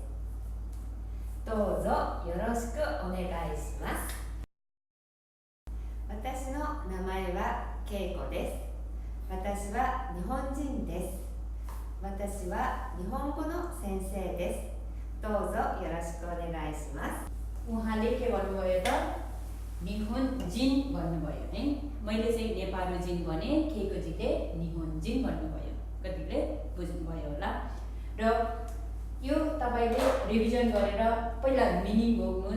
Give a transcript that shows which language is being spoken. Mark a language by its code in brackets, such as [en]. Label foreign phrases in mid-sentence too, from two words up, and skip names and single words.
[ja] どうぞよろしくお願いします。私の名前はケイコです。私は日本人です。私は日本語の先生です。どうぞよろしくお願いします。 [ne] उहाँले के भन्नुभयो त? निहोन्जिन भन्नुभयो है। मैले चाहिँ नेपालुजिन भने, खेकुजीले निहोन्जिन भन्नुभयो। कतिले बुझ्नुभयो होला। र यो तपाईले रिभिजन गरेर पहिला मिनिङ बोक्नुस्।